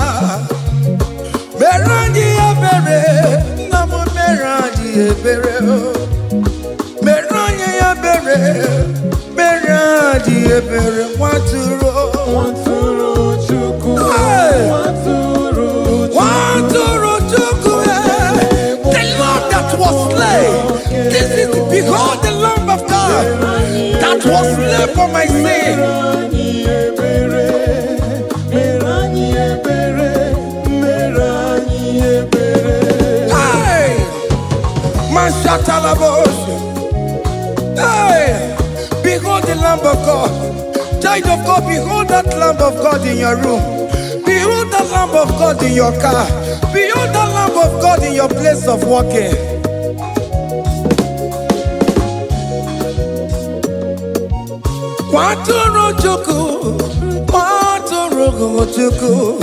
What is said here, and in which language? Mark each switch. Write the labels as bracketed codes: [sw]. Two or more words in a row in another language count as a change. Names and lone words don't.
[ig] Mere anyị ebere, nna m mere anyị ebere. Mere anyị ebere, mere anyị ebere. Nwatụrụ Chukwu, nwatụrụ Chukwu. [en] The Lamb that was slain. This is behold the Lamb of God that was slain for my sin. Hey, behold the Lamb of God. Child of God, behold that Lamb of God in your room. Behold the Lamb of God in your car. Behold the Lamb of God in your place of working. [ig] Nwatụrụ Chukwu, nwatụrụ Chukwu.